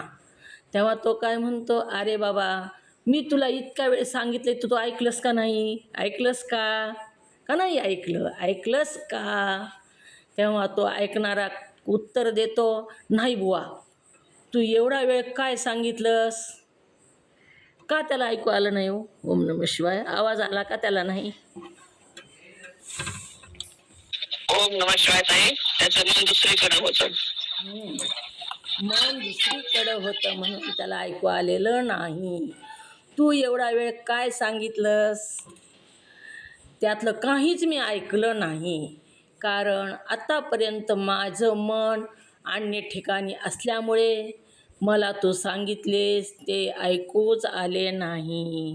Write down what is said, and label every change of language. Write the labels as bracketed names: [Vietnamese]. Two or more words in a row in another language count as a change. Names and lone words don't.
[Marathi] तेव्हा तो काय म्हणतो, अरे बाबा मी तुला इतका वेळ सांगितले तू ऐकलंस का नाही? ऐकलंस का नाही ऐकलं? ऐकलंस का? तेव्हा तो ऐकणारा उत्तर देतो, नाही बुवा तू एवढा वेळ काय सांगितलंस? का त्याला ऐकू आलं नाही हो? [Sanskrit] ओम नमः शिवाय. [Marathi] आवाज आला का त्याला नाही? [Sanskrit] ओम नमः शिवाय ताई. [Marathi] त्याचं मन दुसरीकडे होतं. मन दुसरीकडे होतं म्हणून त्याला ऐकू आलेलं नाही. तू एवढा वेळ काय सांगितलंस? त्यातलं काहीच मी ऐकलं नाही. कारण आतापर्यंत माझं मन अन्य ठिकाणी असल्यामुळे मला तू सांगितलेस ते ऐकूच आले नाही.